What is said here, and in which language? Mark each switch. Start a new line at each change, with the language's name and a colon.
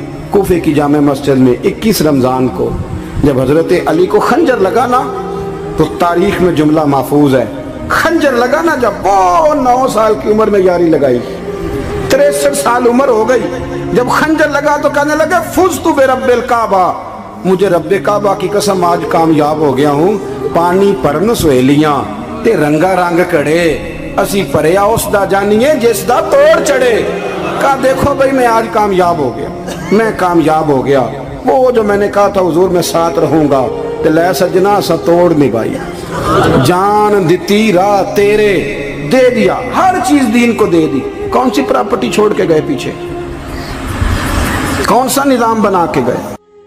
Urdu: کوفے کی جامع مسجد میں 21 رمضان کو جب حضرت علی کو خنجر لگا نا, تو تاریخ میں جملہ محفوظ ہے, خنجر لگا نا جب وہ 9 سال کی عمر میں یاری لگائی, 63 سال عمر ہو گئی, جب خنجر لگا تو کہنے لگے
Arabic: فزت برب الکعبہ,
Urdu: مجھے رب کعبہ کی قسم آج کامیاب ہو گیا ہوں.
Punjabi: پانی پرن سہیلیاں تے رنگا رنگ کڑے, اسی پریا اس دا جانیے جس دا توڑ چڑھے.
Urdu: کہا دیکھو بھئی میں آج کامیاب ہو گیا, میں کامیاب ہو گیا. وہ جو میں نے کہا تھا حضور میں ساتھ رہوں گا,
Punjabi: تے لے سجنا سا توڑ نبھائی, جان دیتی راہ تیرے دے دیا,
Urdu: ہر چیز دین کو دے دی. کون سی پراپرٹی چھوڑ کے گئے پیچھے, کون سا نظام بنا کے گئے.